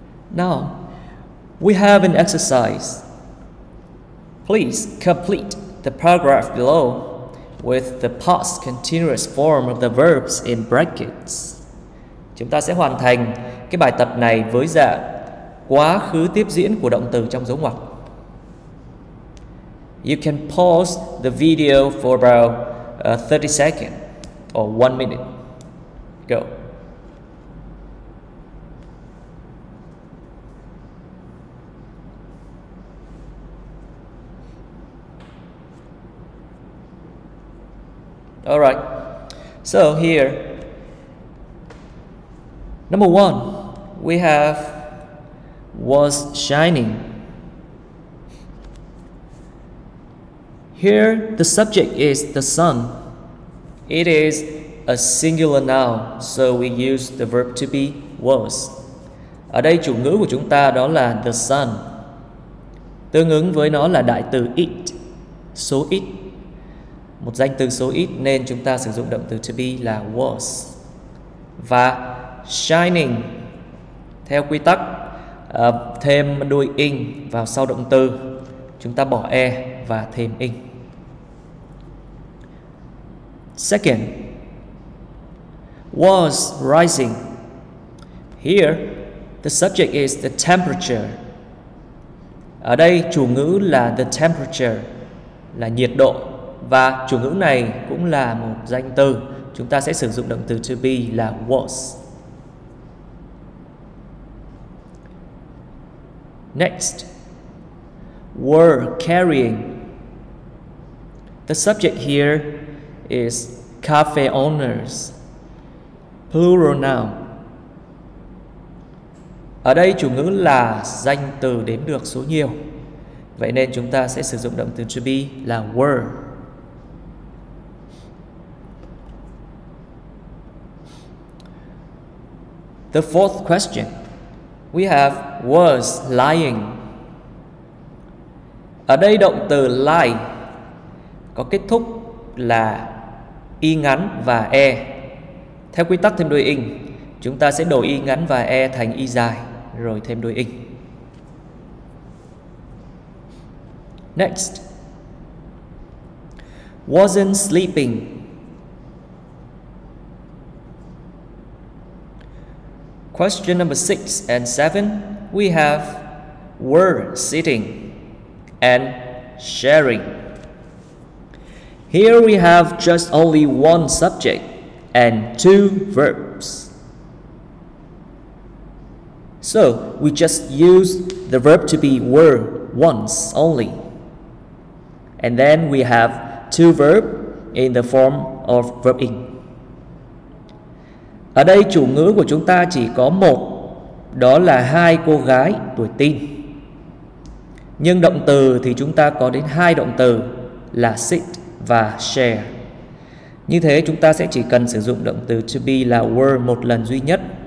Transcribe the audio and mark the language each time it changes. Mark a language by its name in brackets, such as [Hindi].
[English] Now, we have an exercise. Please complete the paragraph below with the past continuous form of the verbs in brackets. [Vietnamese] Chúng ta sẽ hoàn thành cái bài tập này với dạng quá khứ tiếp diễn của động từ trong dấu ngoặc. [English] You can pause the video for about 30 seconds or 1 minute. Go. All right. So here, number 1, we have was shining. Here, the subject is the sun. It is a singular noun, so we use the verb to be was. [Vietnamese] Ở đây chủ ngữ của chúng ta đó là the sun. Tương ứng với nó là đại từ it, số ít. Một danh từ số ít nên chúng ta sử dụng động từ to be là was. Và shining, theo quy tắc thêm đuôi ing vào sau động từ, chúng ta bỏ e và thêm ing. [English] Second, was rising. Here, the subject is the temperature. [Vietnamese] Ở đây chủ ngữ là the temperature, là nhiệt độ. Và chủ ngữ này cũng là một danh từ. Chúng ta sẽ sử dụng động từ to be là was. [English] Next, were carrying. The subject here is cafe owners, plural noun. [Vietnamese] Ở đây chủ ngữ là danh từ đếm được số nhiều. Vậy nên chúng ta sẽ sử dụng động từ to be là were. [English] The fourth question, we have was lying. [Vietnamese] Ở đây động từ lie có kết thúc là y ngắn và e. Theo quy tắc thêm đuôi ing, chúng ta sẽ đổi y ngắn và e thành y dài rồi thêm đuôi ing. [English] Next, wasn't sleeping. Question number 6 and 7, we have were sitting and sharing. Here we have just only one subject and 2 verbs. So we just use the verb to be were once only. And then we have 2 verbs in the form of verb ing. [Vietnamese] Ở đây chủ ngữ của chúng ta chỉ có một, đó là 2 cô gái tuổi teen. Nhưng động từ thì chúng ta có đến 2 động từ là sit và share. Như thế chúng ta sẽ chỉ cần sử dụng động từ to be là were một lần duy nhất.